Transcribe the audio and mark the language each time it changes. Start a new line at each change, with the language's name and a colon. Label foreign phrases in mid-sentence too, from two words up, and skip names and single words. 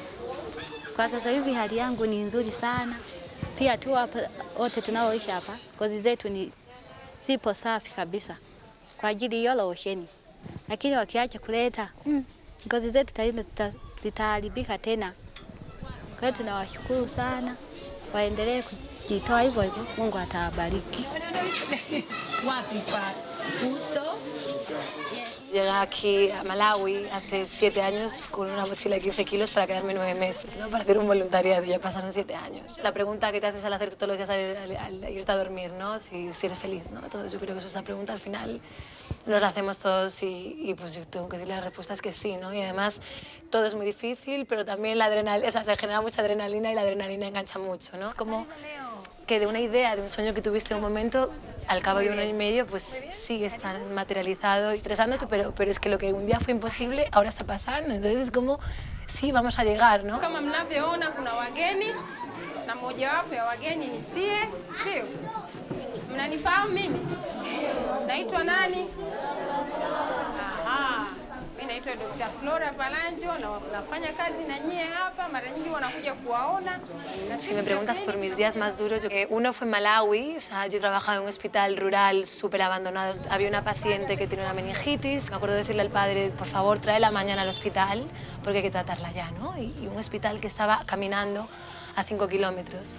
Swahili: Kwa sasa hivi hali yangu ni nzuri sana. Pia tu hapa wote tunaoishi hapa, ngozi zetu ni sipo safi kabisa kwa ajili hiyo losheni. Lakini wakiacha kuleta, ngozi zetu zitaharibika tena. Kwa hiyo tunawashukuru sana, waendelee kujitoa hivyo hivyo, Mungu atawabariki. Wapi pa uso?
Spanish: Llegué aquí a Malawi hace 7 años con una mochila de 15 kilos para quedarme 9 meses, ¿no? Para hacer un voluntariado. Ya pasaron 7 años. La pregunta que te haces al hacerte todos los días al irte a dormir, ¿no? Si eres feliz, ¿no? Todos, yo creo que esa pregunta al final nos la hacemos todos y pues yo tengo que decir la respuesta es que sí, ¿no? Y además todo es muy difícil, pero también la adrenalina, o sea, se genera mucha adrenalina y la adrenalina engancha mucho, ¿no? Es como que de una idea, de un sueño que tuviste en un momento, al cabo de 1 año y medio, pues sigue están materializado, estresándote, pero es que lo que un día fue imposible, ahora está pasando. Entonces es como, sí, vamos a llegar, ¿no?
Swahili: Kama mnavyoona kuna wageni na mojawapo ya wageni ni sie, sio? Mnanifahamu mimi? Naitwa nani? Aha. Mimi naitwa Dr. Flora Palanjo na nafanya kazi na nyie hapa, mara nyingi wanakuja kuwaona.
Spanish: Si me preguntas por mis días más duros, uno fue en Malawi, o sea, yo trabajaba en un hospital rural súper abandonado. Había una paciente que tenía una meningitis. Me acuerdo de decirle al padre, por favor, tráela mañana al hospital porque hay que tratarla ya, ¿no? Y un hospital que estaba caminando a 5 kilómetros.